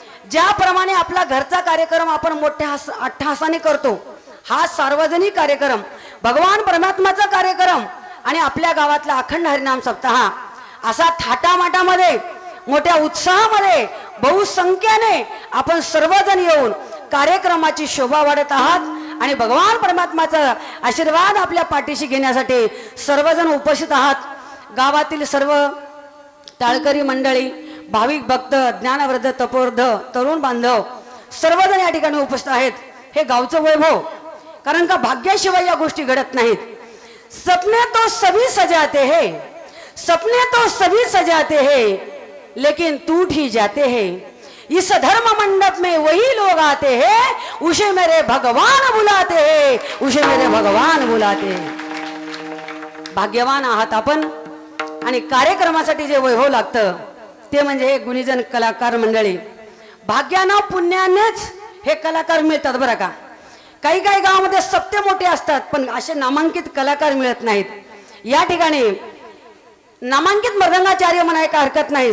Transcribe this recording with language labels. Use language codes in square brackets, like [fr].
[mr] ज्याप्रमाणे आपला घरचा कार्यक्रम आपण मोठ्या अट्टहासाने करतो, हा सार्वजनिक कार्यक्रम भगवान परमात्माचा कार्यक्रम आणि आपल्या गावातला अखंड हरिनाम सप्ताह असा थाटामाटामध्ये मोठ्या उत्साहामध्ये बहुसंख्येने आपण सर्वजण येऊन कार्यक्रमाची शोभा वाढत आहात आणि भगवान परमात्माचा आशीर्वाद आपल्या पाठीशी घेण्यासाठी सर्वजण उपस्थित आहात. गावातील सर्व टाळकरी मंडळी, भाविक भक्त, ज्ञानवृद्ध तपोवृद्ध, तरुण बांधव सर्वजण या ठिकाणी उपस्थित आहेत. हे गावचं वैभव, कारण का भाग्याशिवाय या गोष्टी घडत नाहीत. [hi] सपने तो सभी सजाते हैं, सपने तो सभी सजाते हैं, लेकिन टूट ही जाते हैं. इस धर्म मंडप में वही लोग आते हैं, उसे मेरे भगवान बुलाते हैं, उसे मेरे भगवान बुलाते हैं. [mr] भाग्यवान आहात आपण. आणि कार्यक्रमासाठी जे वैभव लागतं ते म्हणजे हे गुणीजन कलाकार मंडळी. भाग्यानं पुण्यानेच हे कलाकार मिळतात बरं का. काही काही गावामध्ये सप्ते मोठे असतात पण असे नामांकित कलाकार मिळत नाहीत. या ठिकाणी नामांकित मृदंगाचार्य म्हणाय का हरकत नाही.